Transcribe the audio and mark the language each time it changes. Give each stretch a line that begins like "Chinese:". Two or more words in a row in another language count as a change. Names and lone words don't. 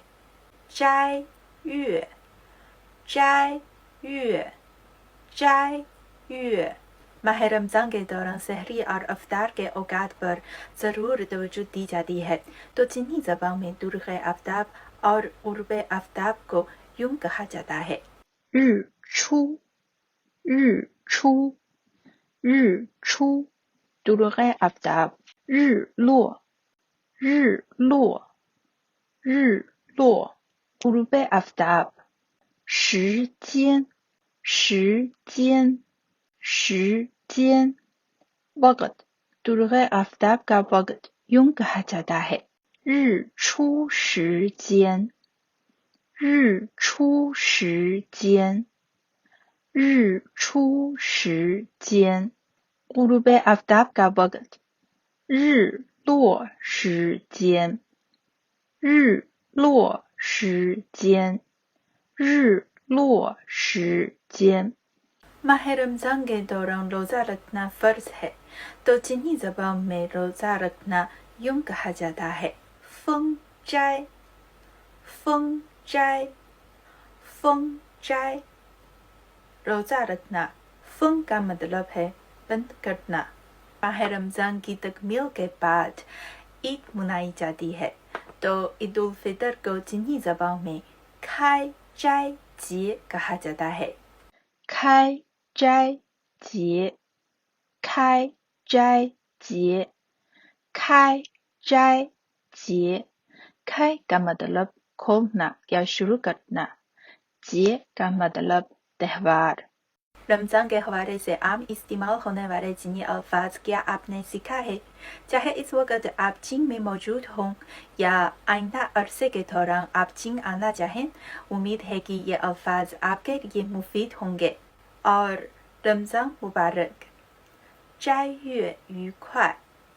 Chinese: 斋月，斋月，斋月.
Urdu: ماہ رمضان کے دوران سحری اور افطار کے اوقات پر ضرور توجہ دی جاتی ہے. تو چینی زبان میں درگ آفتاب اور غروب آفتاب کو یوں کہا جاتا ہے.
Chinese: 日出，日出，日出
Urdu: طلوع آفتاب
Chinese: 日落，日落，日落
Urdu: غروب آفتاب
Chinese: 时间，时间，时间
Urdu: وقت طلوع آفتاب کا وقت یوں کہا جاتا ہے
Chinese: 日出时间，日出时间，日出时间
Urdu: غروب آفتاب کا وقت
Chinese: 日落时间，日落时间，日落时间
Urdu: ماہ رمضان کے دوران روزہ رکھنا فرض ہے. تو چینی زبان میں روزہ رکھنا یوں کہا جاتا ہے.
Chinese: 封斋，封斋，封斋.
Urdu: روزہ رکھنا، فنگ کا مطلب ہے بند کرنا. ماہ رمضان کی تکمیل کے بعد عید منائی جاتی ہے. تو عید الفطر کو چینی زبان میں
Chinese: 开斋节
Urdu: کہا جاتا ہے.
Chinese: 开斋节，开斋节，开斋节
Urdu: 开 کا مطلب کھولنا یا شروع کرنا، 节 کا مطلب تہوار. رمضان کے حوالے سے عام استعمال ہونے والے چینی الفاظ کیا آپ نے سیکھا ہے? چاہے اس وقت آپ چین میں موجود ہوں یا آئندہ عرصے کے دوران آپ چین آنا چاہیں، امید ہے کہ یہ الفاظ آپ کے لیے مفید ہوں گے. اور رمضان مبارک,
Chinese: 斋月愉快。